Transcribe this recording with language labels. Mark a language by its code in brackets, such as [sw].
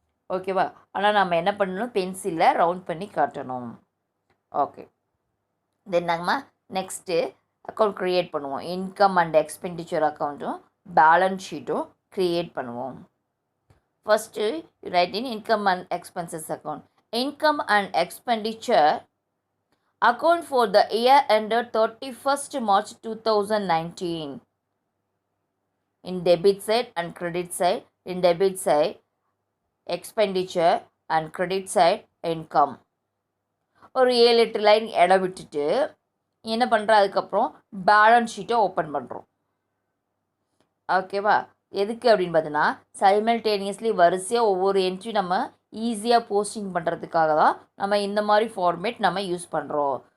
[ta] ஓகேவா, ஆனால் நம்ம என்ன பண்ணணும், பென்சிலில் ரவுண்ட் பண்ணி காட்டணும். ஓகே, தென் நம்ம நெக்ஸ்ட்டு அக்கௌண்ட் க்ரியேட் பண்ணுவோம். Income and expenditure அக்கௌண்ட்டும் balance ஷீட்டும் create பண்ணுவோம். First right in income and expenses account. [en] Income and expenditure account for the year ended 31st March 2019. In debit side and credit side. In debit side expenditure and credit side income. [ta] ஒரு 7-8 line இடம் விட்டுட்டு என்ன பண்ணுறோம், அதுக்கப்புறம் balance ஷீட்டை open பண்ணுறோம். ஓகேவா, எதுக்கு அப்படின்னு பார்த்தீங்கன்னா சைமல்டேனியஸ்லி வரிசையாக ஒவ்வொரு என்ட்ரி நம்ம ஈஸியாக போஸ்டிங் பண்ணுறதுக்காக தான் நம்ம இந்த மாதிரி ஃபார்மேட் நம்ம யூஸ் பண்ணுறோம்.